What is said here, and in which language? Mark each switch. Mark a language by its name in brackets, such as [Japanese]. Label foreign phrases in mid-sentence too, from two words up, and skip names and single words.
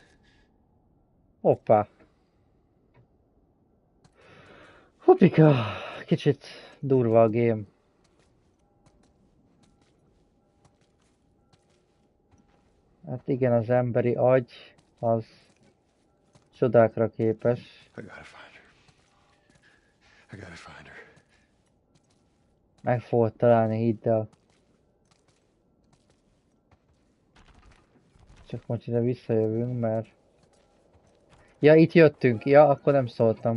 [Hungarian] Hoppá. Hoppika. Kicsit durva a game. Hát igen, az emberi agy az csodákra képes. [English] I gotta find her. I gotta find her. [Hungarian] Meg fogod találni, hidd el. Csak most ide visszajövünk, mert... Ja, itt jöttünk. Ja, akkor nem szóltam.